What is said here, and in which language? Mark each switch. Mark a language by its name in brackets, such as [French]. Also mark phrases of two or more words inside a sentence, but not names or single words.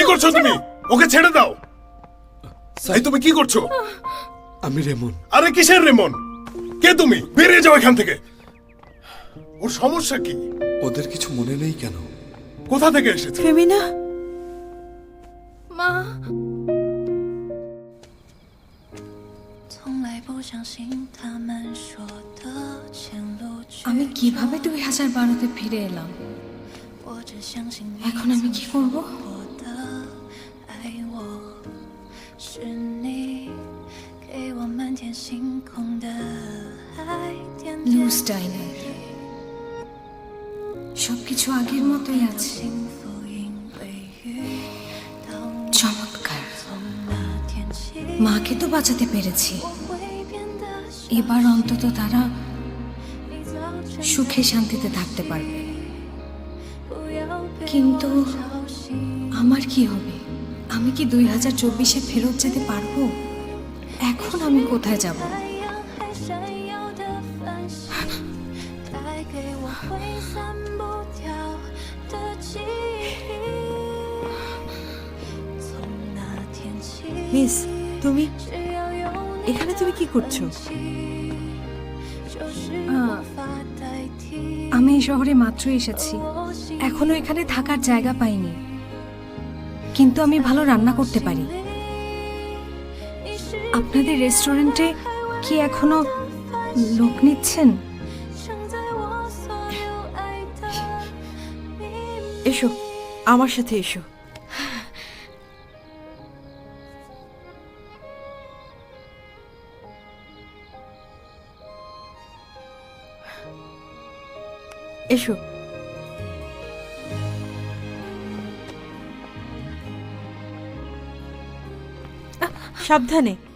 [Bangla] কি করছো তুমি? ওকে ছেড়ে দাও। এই তুমি কি করছো? আমি রেমন। আরে কিসের রেমন? কে তুমি? বেরিয়ে যাও এখান থেকে। ওর সমস্যা কি? ওদের কিছু মনে নেই কেন? কোথা থেকে এসেছে? ফেমিনা, মা, [Chinese] 从来不相信他们说的前路去 [Bangla] আমি কিভাবে 2012-তে ফিরে এলাম? [Chinese] 我只相信你 [Bangla] এখন আমি কি করব? [Chinese] 我的爱我是你给我漫天星空的爱点点 [Bangla] লুজ ডাইনার, সবকিছু আগের মতোই আছে। [Chinese] 幸福因为遇到你 [Bangla] চমৎকার। [Chinese] 从那天起 [Bangla] মাকে তো বাঁচাতে পেরেছি, [Chinese] 我会变得像 [Bangla] এবার অন্তত তারা [Chinese] 你早晨 [Bangla] সুখে শান্তিতে থাকতে পারবে। [Chinese] 不要被 [Bangla] কিন্তু [Chinese] 我吵醒 [Bangla] আমার কি হবে? আমি কি 2024-এ ফেরত যেতে পারবো? এখন আমি কোথায় যাব? [Chinese] 太阳还闪耀的繁星，带给我挥散不掉的记忆。从那天起， [Bangla] মিস, তুমি [Chinese] 只要有你 [Bangla] এখানে তুমি কি করছো? [Chinese] 就是无法代替。 [Bangla] আমি এই শহরে মাত্র এসেছি, এখনো এখানে থাকার জায়গা পাইনি। কিন্তু আমি ভালো রান্না করতে পারি। আপনাদের রেস্টুরেন্টে কি এখনো লোক নিচ্ছেন? [Chinese] 盛在我所有爱的秘密。 [Bangla] এসো, আমার সাথে এসো। এসো। সাবধানে।